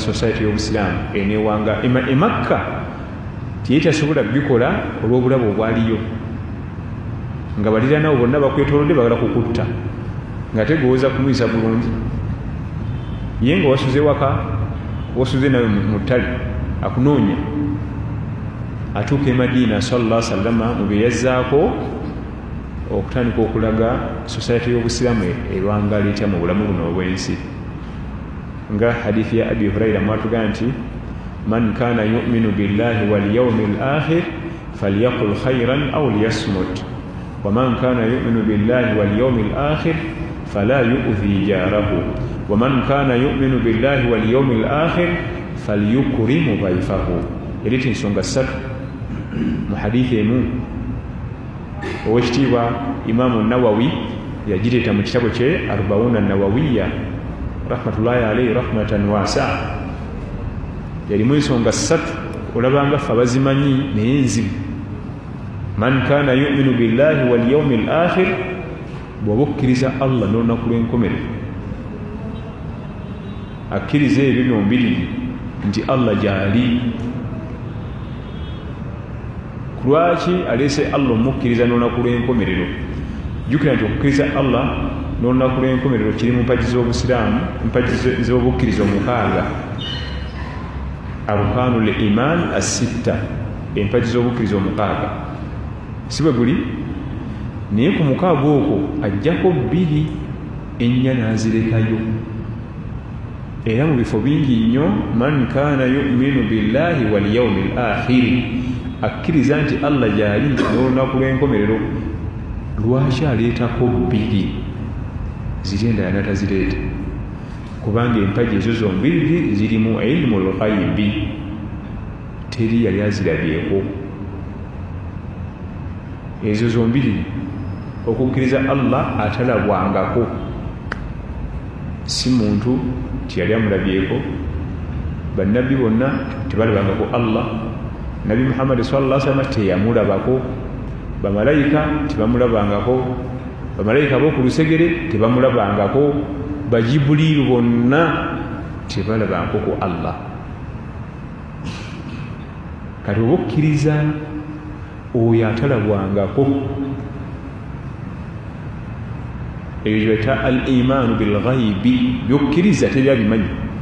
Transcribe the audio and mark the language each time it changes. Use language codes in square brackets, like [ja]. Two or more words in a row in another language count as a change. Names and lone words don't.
[lg] society y'obusiraamu enewanga Makka tiye tasobola bikola olw'obulabe obwaliyo nga baliraanwa bonna bakwetoolodde bagala kukutta nga tegowooza kumuyisa bulungi ye nga wasuze waka wasuze nawe mu ttale akunoonya atuuka e Madiina [ar] صلى الله عليه وسلم [lg] mu bye yazzaako okutandika okulaga society y'obusiraamu erwangaala etya mu bulamu buno obw'ensi. Nga hadithi ya Abi Huraira mwatugaa nti [ar] من كان يؤمن بالله واليوم الآخر فليقل خيرا أو ليصمت ومن كان يؤمن بالله واليوم الآخر فلا يؤذ جاره ومن كان يؤمن بالله واليوم الآخر فليكرم ضيفه. [lg] Eriti nsonga ssatu mu hadithi emu owekitiibwa Imaamu Nawawi yagireeta mu kitabo kye Arba'una Nawawiya [ar] رحمة الله عليه رحمة واسعة. [lg] Yalimu ensonga ssatu olabanga ffe abazimanyi naye nzibu. [ar] من كان يؤمن بالله واليوم الآخر, [lg] bw'oba okkiriza Allah n'olunaku lw'enkomerero akkiriza ebyo byombiriri nti Allah gyali. Lwaki aleese Allah omukkiriza n'olunaku lw'enkomerero? Jjukira nti okukkiriza Allah n'olunaku lw'enkomerero kiri mu mpagi z'obusiraamu, mpagi z'obukkiriza 6. [ar] أركان الإيمان الستة, [lg] empagi z'obukkiriza 6. Si bwe guli naye ku 6 okwo ajjako 2 ennya n'azirekayo. Era mu bifo bingi nnyo [ar] من كان يؤمن بالله واليوم الآخر, [lg] akkiriza nti Allah gyali n'olunaku lw'enkomerero. Lwaki aleetako 2 ziri endala natazireeta? Kubanga empagi ezo zombiriri zirimu [ar] علم الغيب, [lg] teri yali azirabyeko. Ezo zombiriri okukkiriza Allah atalabwangako, si muntu tiyali amulabyeko. Bannabbi bonna tebalabangako Allah. Nabi Muhammad [ar] صلى الله عليه وسلم [lg] teyamulabako. Bamalayika tebamulabangako. Bamalayika b'oku lusegere tebamulabangako. Bajibuliru bonna tebalabangako ku Allah. Kati oba okkiriza oyo atalabwangako, ebyo byeta [ar] الإيمان بالغيب, [lg] byokkiriza teryabimanyi.